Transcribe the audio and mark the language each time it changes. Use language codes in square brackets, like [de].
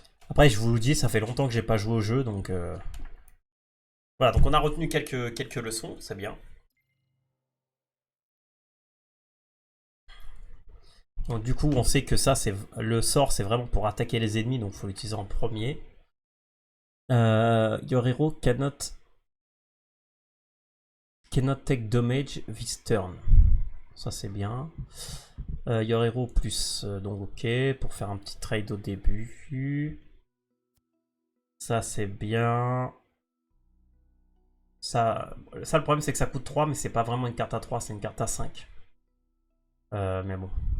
[fr] Après je vous le dis, ça fait longtemps que j'ai pas joué au jeu, donc... Voilà, donc on a retenu quelques leçons, c'est bien. Donc du coup on sait que ça, c'est le sort, c'est vraiment pour attaquer les ennemis, donc il faut l'utiliser en premier. [en] Your hero cannot take damage this turn. [fr] Ça c'est bien. [en] Your hero plus, [fr] donc ok, pour faire un petit trade au début. Ça, c'est bien. Ça, le problème, c'est que ça coûte 3, mais c'est pas vraiment une carte à 3, c'est une carte à 5. Mais bon.